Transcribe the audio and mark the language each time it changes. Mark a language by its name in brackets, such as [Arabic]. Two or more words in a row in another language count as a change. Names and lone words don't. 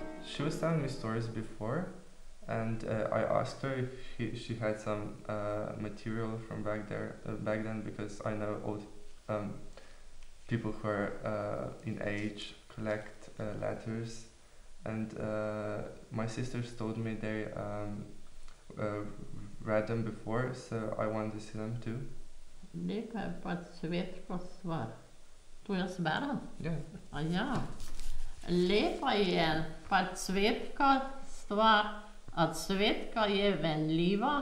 [English] she was telling me stories before, and I asked her if she had some material from back then, because I know old people who are in age collect letters, and my sisters told me they read them before, so I want to see them too. [Slovenian] Nekaj pa cvetko stvar. To jaz berem? [English] Yeah. [Slovenian] A ja. Lepa je pa cvetka stvar, a cvetka je venljiva.